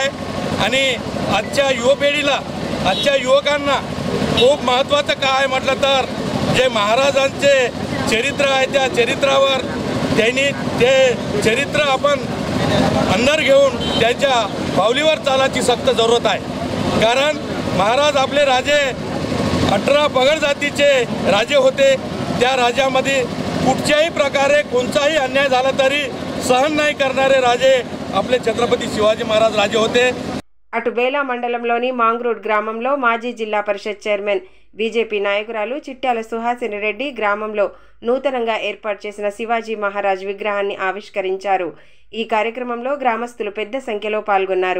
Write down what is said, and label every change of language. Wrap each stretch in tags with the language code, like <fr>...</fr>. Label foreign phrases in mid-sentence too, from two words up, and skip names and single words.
<mr>आणि आजच्या युवपिढीला आजच्या युवकांना खूप महत्त्वाचं काय म्हटलं तर जे महाराजांचे चरित्र आहे त्या चरित्रावर त्यांनी ते चरित्र आपण अंदर घेऊन त्यांच्या पावलीवर चालायची</mr> <hi>सक्त जरूरत</hi> <mr>आहे. कारण महाराज आपले राजे 18 पगड जातीचे राजे होते. त्या राज्यामध्ये कुठच्याही प्रकारे कोणताही अन्याय झाला तरी सहन नाही करणारे राजे आपले छत्रपती शिवाजी महाराज राजे होते.</mr> <te>అటు బేలా మండలంలోని మాంగ్రూడ్ గ్రామంలో మాజీ జిల్లా పరిషత్ చైర్మన్ బీజేపీ నాయకురాలు చిట్యాల సుహాసిని రెడ్డి గ్రామంలో నూతనంగా ఏర్పాటు చేసిన శివాజీ మహారాజ్ విగ్రహాన్ని ఆవిష్కరించారు. ఈ కార్యక్రమంలో గ్రామస్తులు పెద్ద సంఖ్యలో పాల్గొన్నారు.</te>